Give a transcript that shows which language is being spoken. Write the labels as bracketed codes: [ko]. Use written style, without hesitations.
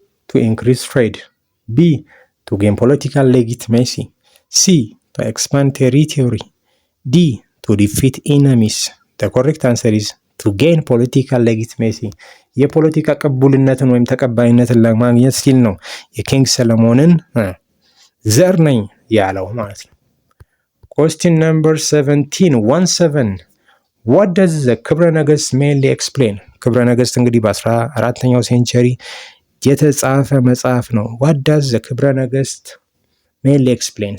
[en] To increase trade. B. To gain political legitimacy. C. To expand territory. D. To defeat enemies. The correct answer is to gain political legitimacy. [am] የፖለቲካ ቅቡልነትን ወይም ተቀባይነትን ለማግኘት ሲል ነው የኪንግ ሰለሞንን ዘር ነኝ ያለው ማለት ነው። [en] Question number 17. What does the ክብረ ነገሥት mainly explain? [am] ክብረ ነገሥት እንግዲህ በ14ኛው ሴንቸሪ የተጻፈ መጽሐፍ ነው። [en] What does the ክብረ ነገሥት mainly explain?